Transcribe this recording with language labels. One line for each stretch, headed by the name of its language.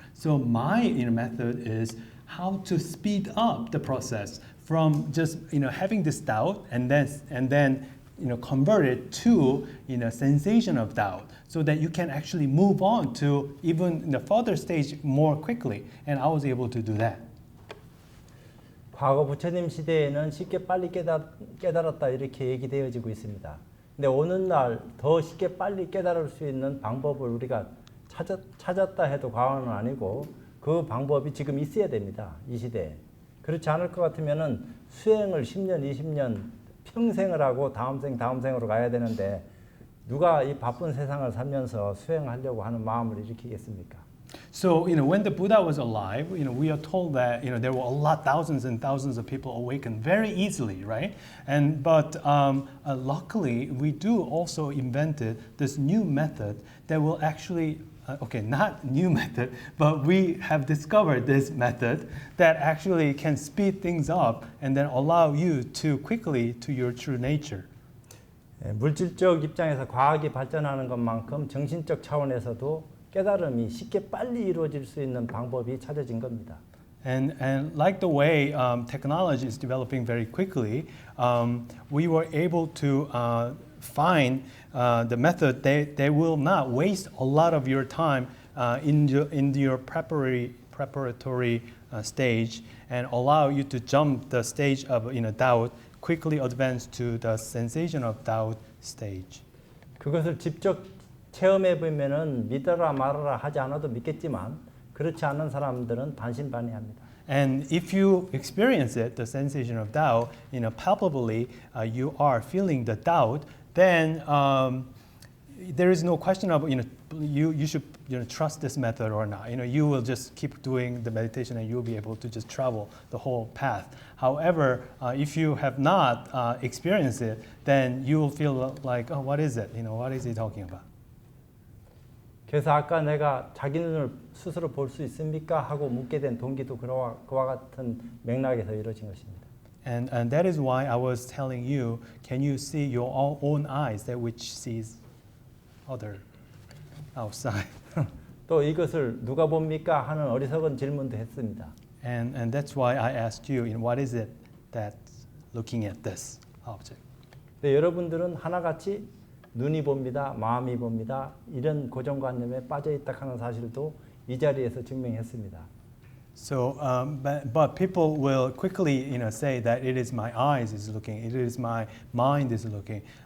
English: So my method is how to speed up the process from just having this doubt and then convert it to sensation of doubt, so that you can actually move on to even the further stage more quickly. And I was able to do that.
Korean: 과거 부처님 시대에는 쉽게 빨리 깨달았다 이렇게 얘기되어지고 있습니다. 근데 오는 날 더 쉽게 빨리 깨달을 수 있는 방법을 우리가 찾았다 해도 과언은 아니고 그 방법이 지금 있어야 됩니다. 이 시대에. 그렇지 않을 것 같으면은 수행을 10년, 20년 평생을 하고 다음 생으로 가야 되는데 누가 이 바쁜 세상을 살면서 수행하려고 하는 마음을 일으키겠습니까?
English: So, when the Buddha was alive, we are told that, there were thousands and thousands of people awakened very easily, right? But luckily, we do also invented this new method that will actually, not new method, but we have discovered this method that actually can speed things up and then allow you to quickly to your true nature.
Korean: 물질적 입장에서 과학이 발전하는 것만큼 정신적 차원에서도 깨달음이 쉽게 빨리 이루어질 수 있는 방법이 찾아진 겁니다.
English: And like the way technology is developing very quickly, we were able to find the method that will not waste a lot of your time in your preparatory stage and allow you to jump the stage of doubt, quickly advance to the sensation of doubt stage.
Korean: 그것을 직접 체험해 보면은 믿어라 말아라 하지 않아도 믿겠지만 그렇지 않은 사람들은 반신반의합니다.
English: And if you experience it, the sensation of doubt, palpably, you are feeling the doubt, then there is no question of you should trust this method or not. You will just keep doing the meditation and you'll be able to just travel the whole path. However, if you have not experienced it, then you will feel like, oh, what is it? What is he talking about?
Korean: 그래서 아까 내가 자기 눈을 스스로 볼 수 있습니까? 하고 묻게 된 동기도 그와 같은 맥락에서 이루어진 것입니다.
English: And that is why I was telling you, can you see your own eyes, that which sees other outside?
Korean: 또 이것을 누가 봅니까? 하는 어리석은 질문도 했습니다.
English: And that's why I asked you, what is it that's looking at this object?
Korean: 네, 여러분들은 하나같이 눈이 봅니다, 마음이 봅니다, 이런 고정관념에 빠져있다 하는 사실도 이 자리에서 증명했습니다.
English: So, but people will quickly, say that it is my eyes is looking, it is my mind is looking.